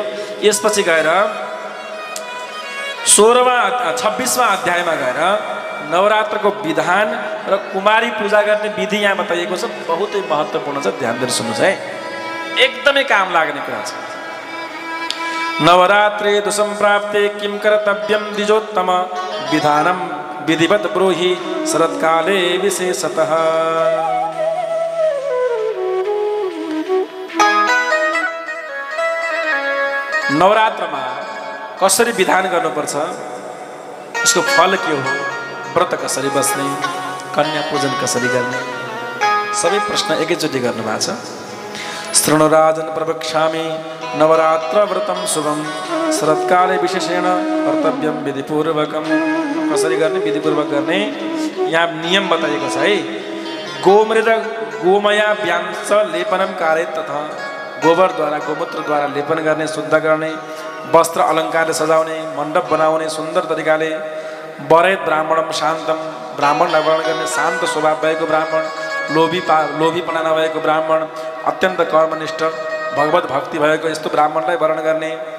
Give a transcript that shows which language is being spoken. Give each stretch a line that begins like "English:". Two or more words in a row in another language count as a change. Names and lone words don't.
Nepali: यसपछि गएर 26वां अध्यायमा गएर नवरात्रको विधान र कुमारी पूजा गर्ने विधि यहाँ बताइएको छ। बहुतै महत्त्वपूर्ण छ, ध्यान दिएर सुन्नुहोस् है, एकदमै काम लाग्ने कुरा छ।
Sanskrit: नवरात्रे तु सम्प्राप्ते किं कर्तव्यं द्विजोत्तम विधानं विधिवत् ब्रूहि शरत्काले विशेषतः।
Nepali: नवरात्रमा कसरी विधान गर्नुपर्छ, यसको फल के हो, व्रत कसरी बस्ने, कन्या पूजन कसरी गर्ने, सबै प्रश्न एकैचोटि गर्नु भएको छ।
Sanskrit: शृणुराजन प्रवक्ष्यामि नवरात्र व्रतम शुभम शरत्काले विशेषेण कर्तव्यम विधिपूर्वकम।
Nepali: कसरी गर्ने, विधिपूर्वक गर्ने यहाँ नियम बताइएको छ है।
Sanskrit: गोमृत गोमया व्यांश लेपनम कार्य
Nepali: तथा गोबरद्वारा गोमूत्रद्वारा लेपन गर्ने, शुद्ध गर्ने, वस्त्र अलङ्कारले सजाउने, मण्डप बनाउने, सुन्दर तरिकाले
Sanskrit: वरेद ब्राह्मणम शान्तम
Nepali: ब्राह्मणलाई वर्ण गर्ने, शान्त स्वभाव भएको ब्राह्मण, लोभीपना नभएको ब्राह्मण, अत्यन्त कर्मनिष्ठ भगवत भक्ति भएको यस्तो ब्राह्मणलाई वर्ण गर्ने।